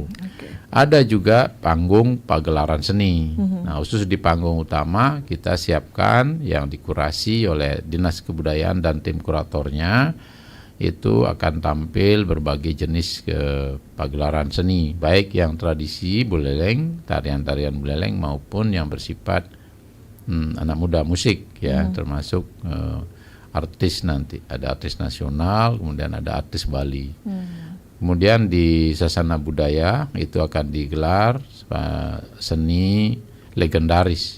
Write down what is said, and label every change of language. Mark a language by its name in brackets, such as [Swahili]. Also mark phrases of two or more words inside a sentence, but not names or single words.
[Indonesian] Ada juga panggung pagelaran seni. Nah, khusus di panggung utama kita siapkan yang dikurasi oleh Dinas Kebudayaan dan tim kuratornya. Itu akan tampil berbagai jenis pagelaran seni, baik yang tradisi Buleleng, tarian-tarian Buleleng, maupun yang bersifat anak muda musik, ya, termasuk artis nanti. Ada artis nasional, kemudian ada artis Bali. Kemudian di Sasana Budaya itu akan digelar seni legendaris.